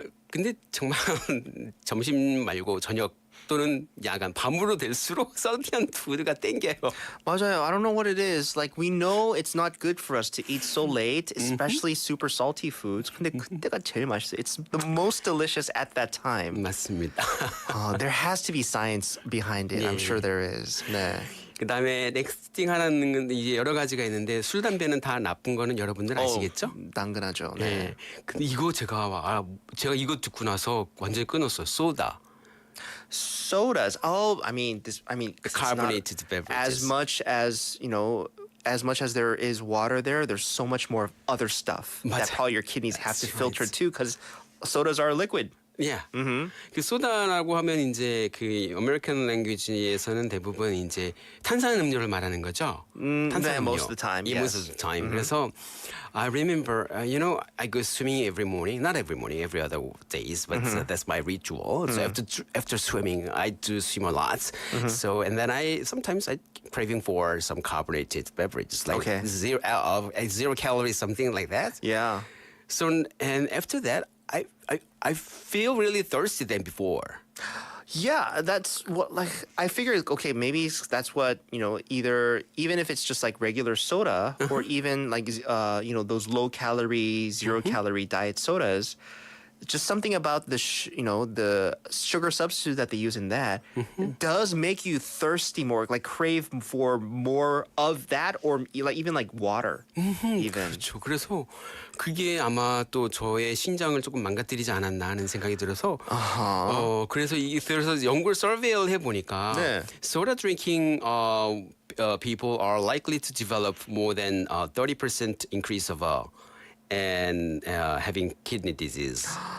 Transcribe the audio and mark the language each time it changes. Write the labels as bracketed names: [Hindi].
[Korean] 근데 정말 점심 말고 저녁 또는 야간 밤으로 될수록 [English] salty food [Korean] 가 땡겨요. 맞아요. [English] I don't know what it is. Like we know it's not good for us to eat so late, especially super salty foods. [Korean] 근데 그때가 제일 맛있어요. [English] It's the most delicious at that time. [Korean] 맞습니다. [English] There has to be science behind it. I'm sure there is. [Korean] 네. 그다음에 넥스팅 하나는 이제 여러 가지가 있는데 술 담배는 다 나쁜 거는 여러분들 아시겠죠? 당근하죠. 네. 네. 근데 이거 제가 이거 듣고 나서 완전히 끊었어요. 소다. [English] Sodas. I mean, The carbonated beverages. as much as as much as there is water there's so much more other stuff that 맞아요. probably your kidneys have to That's filter right. too, because sodas are liquid. Yeah. [Korean] 그 소다라고 하면 이제 그 아메리칸 랭귀지에서는 대부분 이제 탄산 음료를 말하는 거죠. 탄산 음료. [English] most of the time, Yeah, most yes. of the time. 그래서 I remember, I go swimming every morning. Not every morning, every other days, but that's my ritual. So after swimming, I do swim a lot. So and then sometimes I craving for some carbonated beverages like zero calories, something like that. Yeah. So and after that, I feel really thirsty than before. Yeah, that's what I figured. Okay, maybe that's what either even if it's just like regular soda or even like those low calorie, 0 calorie diet sodas. just something about the the sugar substitute that they use in that does make you thirsty more, like crave for more of that, or like even like water. Even. [Korean] 그렇죠. 그래서 그게 아마 또 저의 신장을 조금 망가뜨리지 않았나 하는 생각이 들어서 그래서 그래서 연구를 서베이를 해보니까 네. [English] soda drinking people are likely to develop more than 30% increase of and having kidney disease.